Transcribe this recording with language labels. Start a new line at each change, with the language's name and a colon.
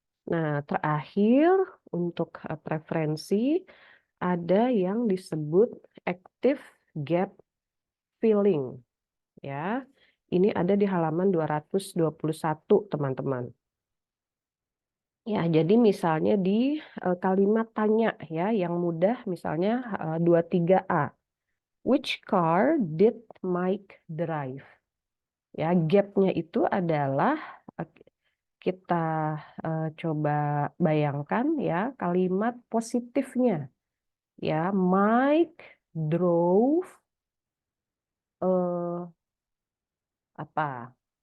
Indonesian: Nah terakhir untuk preferensi ada yang disebut active gap filling ya ini ada di halaman 221 teman-teman. Ya, jadi misalnya di kalimat tanya ya yang mudah misalnya 23A.
English: Which car did Mike drive?
Indonesian: Ya, gap-nya itu adalah kita coba bayangkan ya kalimat positifnya. Ya,
English: Mike drove
Indonesian: eh, apa?